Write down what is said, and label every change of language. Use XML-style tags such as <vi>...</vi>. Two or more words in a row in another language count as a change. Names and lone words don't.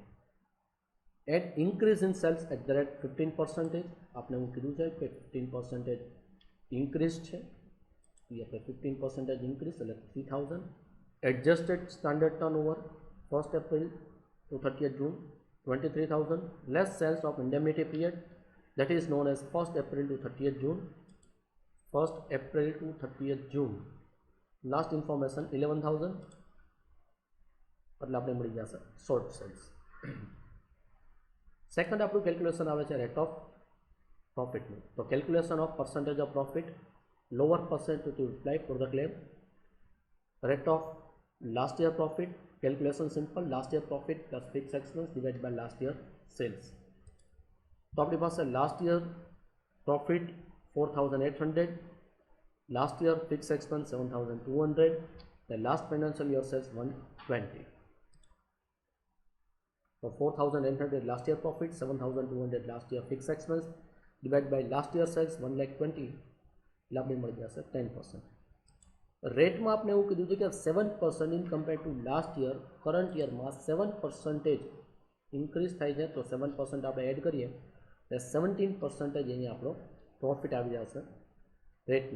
<en>At increase in sales at the rate 15%,</en> <gu>આપને વો કીધું છે કિ 15% increase છે, ये આપણે 15% increase એટલે 3,000.</gu> <en>Adjusted standard turnover 1st April to 30th June 23,000. Less sales of indemnity period, that is known as 1st April to 30th June. 1st April to 30th June. Last information 11,000.</en> <gu>એટલે આપણે મળી જશે શોર્ટ સેલ્સ. સેકન્ડ આપણું કેલ્ક્યુલેશન આવે છે</gu> <en>rate of profit. તો calculation of percentage of profit, lower percentage to apply for the claim. rate of last year profit, calculation simple, last year profit plus fix expense divide by last year sales.</en> <gu>તો આપણી પાસે</gu> <en>last year profit</en> <gu>4,800,</gu> <en>last year fixed expense 7,200, the last financial year sales 120. So 4,800 last year profit, 7,200 last year fixed expense, divided by last year sales 1,20,000,</en> <gu>એટલે આપણે મળી જશે 10%. રેટમાં આપણે એવું કીધું છે કે 7%</gu> <en>in compare to last year, current year</en> <gu>7% ઇન્ક્રીઝ થાય છે. તો 7% આપણે એડ કરીએ એટલે 17% અહીંયા આપણો પ્રોફિટ આવી જશે રેટનો.</gu>